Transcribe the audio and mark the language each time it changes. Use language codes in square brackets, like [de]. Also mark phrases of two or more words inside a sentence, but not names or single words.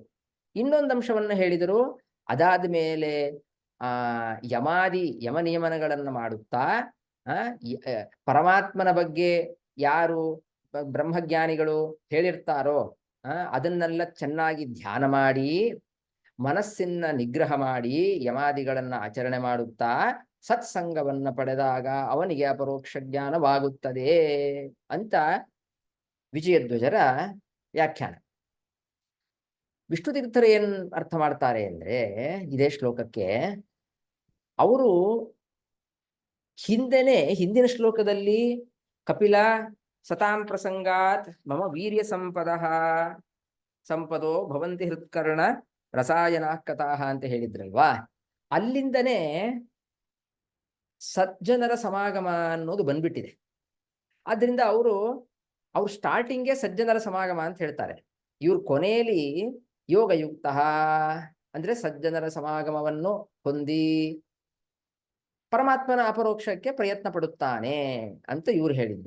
[kn] ಇನ್ನೊಂದು ಅಂಶವನ್ನು ಹೇಳಿದರು, ಅದಾದ ಮೇಲೆ ಯಮ ನಿಯಮನಗಳನ್ನು ಮಾಡುತ್ತಾ ಪರಮಾತ್ಮನ ಬಗ್ಗೆ ಯಾರು ಬ್ರಹ್ಮಜ್ಞಾನಿಗಳು ಹೇಳಿರ್ತಾರೋ ಅದನ್ನೆಲ್ಲ ಚೆನ್ನಾಗಿ ಧ್ಯಾನ ಮಾಡಿ ಮನಸ್ಸನ್ನ ನಿಗ್ರಹ ಮಾಡಿ ಯಮಾದಿಗಳನ್ನ ಆಚರಣೆ ಮಾಡುತ್ತಾ ಸತ್ಸಂಗವನ್ನ ಪಡೆದಾಗ ಅವನಿಗೆ ಅಪರೋಕ್ಷ ಜ್ಞಾನವಾಗುತ್ತದೆ ಅಂತ ವಿಜಯಧ್ವಜರ ವ್ಯಾಖ್ಯಾನ. ವಿಷ್ಣು ತೀರ್ಥರು ಏನ್ ಅರ್ಥ ಮಾಡ್ತಾರೆ ಅಂದ್ರೆ ಇದೇ ಶ್ಲೋಕಕ್ಕೆ, ಅವರು ಹಿಂದಿನ ಶ್ಲೋಕದಲ್ಲಿ ಕಪಿಲ [sa] ಸತಾಂ ಪ್ರಸಂಗಾತ್ ಮಮ ವೀರ್ಯ ಸಂಪದೋ ಭವಂತಿ ಹೃತ್ಕರ್ಣ ರಸಾಯನ ಕಥಾಹ [kn] ಅಂತ ಹೇಳಿದ್ರಲ್ವಾ, ಅಲ್ಲಿಂದನೇ ಸಜ್ಜನರ ಸಮಾಗಮ ಅನ್ನೋದು ಬಂದ್ಬಿಟ್ಟಿದೆ. ಆದ್ರಿಂದ ಅವರು ಸ್ಟಾರ್ಟಿಂಗ್ಗೆ ಸಜ್ಜನರ ಸಮಾಗಮ ಅಂತ ಹೇಳ್ತಾರೆ. ಇವ್ರ ಕೊನೆಯಲ್ಲಿ ಯೋಗಯುಕ್ತ ಅಂದ್ರೆ ಸಜ್ಜನರ ಸಮಾಗಮವನ್ನು ಹೊಂದಿ ಪರಮಾತ್ಮನ ಅಪರೋಕ್ಷಕ್ಕೆ ಪ್ರಯತ್ನ ಪಡುತ್ತಾನೆ ಅಂತ ಇವ್ರು ಹೇಳಿದ್ದು.